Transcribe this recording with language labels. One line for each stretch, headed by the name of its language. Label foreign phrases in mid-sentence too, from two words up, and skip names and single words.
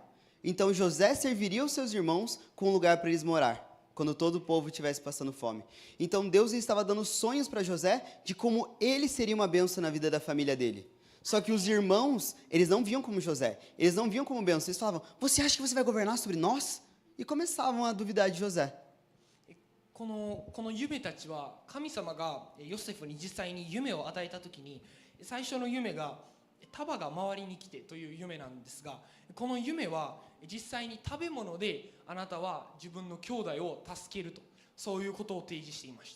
Portuguese: Então José serviria os seus irmãos com um lugar para eles morar, quando todo o povo estivesse passando fome. Então Deus estava dando sonhos para José de como ele seria uma bênção na vida da família dele. Só que os irmãos, eles não viam como José, eles não viam como bênção. Eles falavam: você acha que você vai governar sobre nós? E começavam a duvidar de José.
Japanese: この夢たちは神様がヨセフに実際に夢を与えたときに、最初の夢が束が周りに来てという夢なんですが、この夢は実際に食べ物であなたは自分の兄弟を助けると、 そういうことを提示していました。